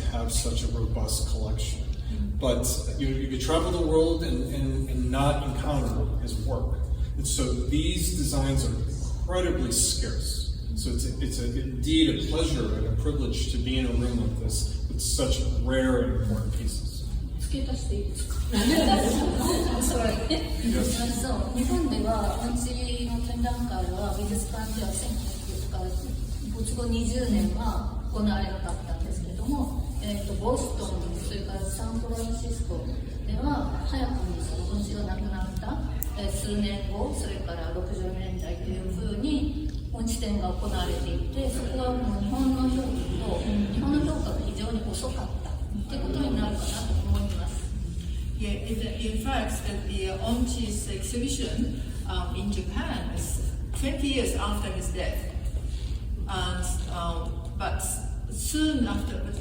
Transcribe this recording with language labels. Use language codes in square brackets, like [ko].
[en] to have such a robust collection. But you could travel the world and not encounter his work. And so these designs are incredibly scarce. So it's indeed a pleasure and a privilege to be in a room like this with such rare and important pieces. [ja] 付け足していいですかそう日本ではオンチの展覧会は美術館では1900から没後20年は行われなかったんですけれども、ボストン、それからサンフランシスコでは早くにそのオンチが亡くなった、数年後、それから60年代というふうにオンチ展が行われていて、そこはもう日本の評価が非常に遅かったということになるかなと思います。 [en] Yeah, in fact, the Onchi's exhibition in Japan is 20 years after his death, and but soon after,